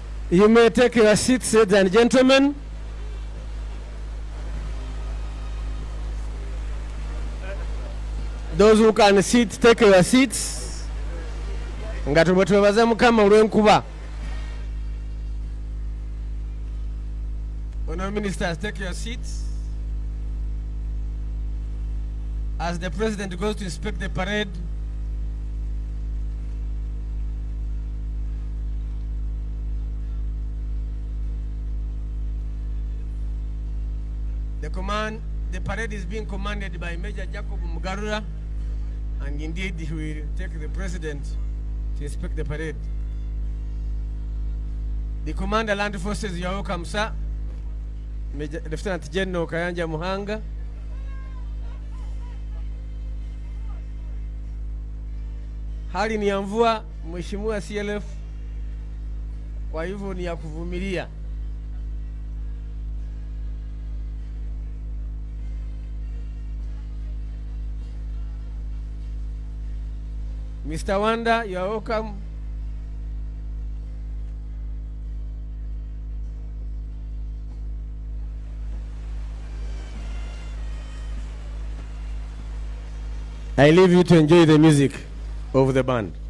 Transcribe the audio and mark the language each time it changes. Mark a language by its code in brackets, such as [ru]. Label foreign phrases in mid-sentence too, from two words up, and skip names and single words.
[en] You may take your seats, ladies and gentlemen. Those who can sit, take your seats. [lg] Ngatubetuwebaza mukama olw'enkuba. [en] Honourable ministers, take your seats. As the president goes to inspect the parade, the parade is being commanded by Major Jacob Mugarura, and indeed he will take the president to inspect the parade. The Commander Land Forces, you are welcome, sir. Major Lieutenant General Kayanja Muhanga. [sw] Hali ni ya mvua, Mheshimiwa CLF, kwa hivyo ni ya kuvumilia. [en] Mr. Wanda, you are welcome. I leave you to enjoy the music of the band.